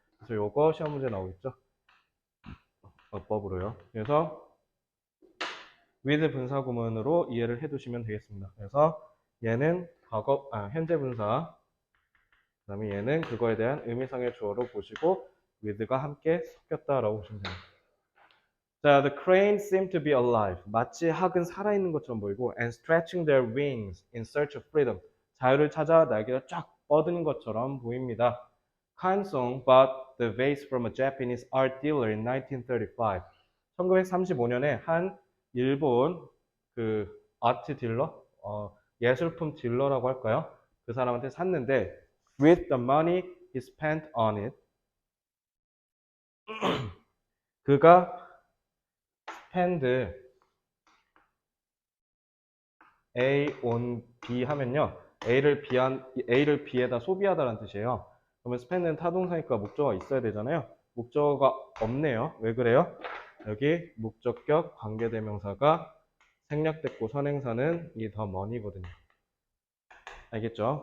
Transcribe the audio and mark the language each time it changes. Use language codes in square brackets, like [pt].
[ko] 그래서 요거 시험 문제 나오겠죠? 어법으로요. 그래서 with 분사 구문으로 이해를 해 두시면 되겠습니다. 그래서 얘는 현재 분사 그 다음에 얘는 그거에 대한 의미상의 주어로 보시고 with가 함께 섞였다라고 보시면 됩니다. [en] 자, the cranes seem to be alive. [ko] 마치 학은 살아있는 것처럼 보이고 [en] and stretching their wings in search of freedom. [ko] 자유를 찾아 날개가 쫙 뻗은 것처럼 보입니다. [en] Kansong bought the vase from a Japanese art dealer in 1935. [ko] 1935년에 한 일본 그 아트 딜러, 예술품 딜러라고 할까요? 그 사람한테 샀는데 [en] with the money he spent on it [ko] 그가 spend A on B 하면요. A를 B에다 소비하다라는 뜻이에요. 그러면 spend는 타동사니까 목적어가 있어야 되잖아요. 목적어가 없네요. 왜 그래요? 여기 목적격 관계대명사가 생략됐고 선행사는 이 the money거든요. 알겠죠?